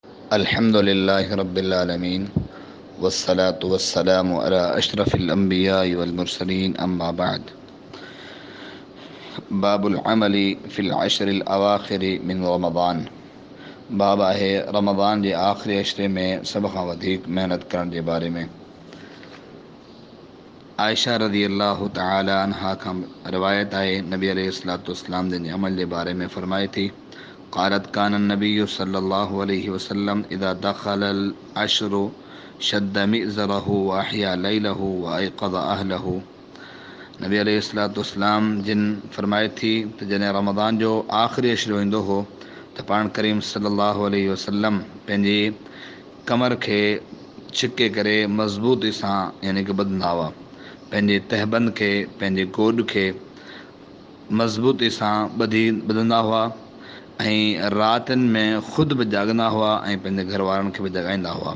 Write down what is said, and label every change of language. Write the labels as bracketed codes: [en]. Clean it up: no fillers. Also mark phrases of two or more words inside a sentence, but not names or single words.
[ar] الحمد لله رب العالمين والصلاة والسلام على أشرف الأنبياء والمرسلين أما بعد. باب العمل في العشر الأواخر من رمضان. [sd] बाब आहे रमज़ान जे आख़िरी अशरे में सभ खां वधीक मेहनत करण जे बारे में। आयशा [ar] رضي الله تعالى عنها [sd] खां रिवायत आहे, नबी [ar] عليه الصلاة والسلام [sd] जिन अमल जे बारे में फरमाए थी, [ar] قالت كان النبي صلى الله عليه وسلم إذا دخل العشر شد مئزره وأحيا ليله وأيقظ أهله. [sd] नबी [ar] عليه الصلاة والسلام [sd] जिन फरमाए थी त जॾहिं रमज़ान जो आख़िरी अशरो ईंदो हो त पाण करीम [ar] صلى الله عليه وسلم [sd] पंहिंजी कमर खे छिके करे मज़बूती सां यानी कि ॿधंदा हुआ, पंहिंजे तहबंद खे, पंहिंजे गोॾ खे मज़बूती सां ॿधंदा हुआ ऐं रातिनि में ख़ुदि बि जाॻंदा हुआ ऐं पंहिंजे घर वारनि खे बि जॻाईंदा हुआ।